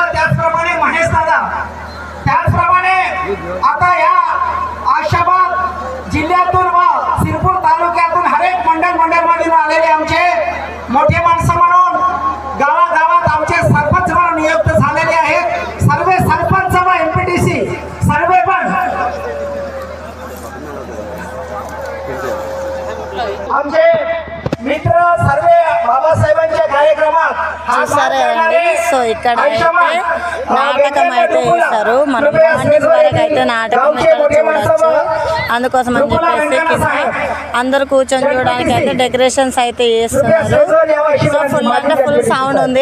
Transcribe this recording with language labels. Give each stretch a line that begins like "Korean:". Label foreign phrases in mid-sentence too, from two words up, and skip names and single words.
Marathi: त्याचप्रमाणे महेश दादा, त्याचप्रमाणे आता या आशाबाद जिल्ह्यातून व सिरपूर तालुक्यातून हर एक मंडळमधून आलेले आमचे मोठे माणसं म्हणून गावागावात आमचे सरपंच म्हणून नियुक्त झालेले आहेत. सर्व सरपंच व एमपीटीसी सर्व पण आमचे मित्र सर्व बाबासाहेबांच्या कार्यक्रमात
Telugu: చూసారా అండి. సో ఇక్కడ అయితే నాటకం అయితే వేస్తారు. మనం మార్నింగ్ వరకు అయితే నాటకం అయితే చూడొచ్చు. అందుకోసం అని చెప్పేసి కింద అందరూ కూర్చొని చూడడానికి అయితే డెకరేషన్స్ అయితే చేస్తున్నారు. సో ఫుల్ అంటే
English: full sound
Telugu: ఉంది.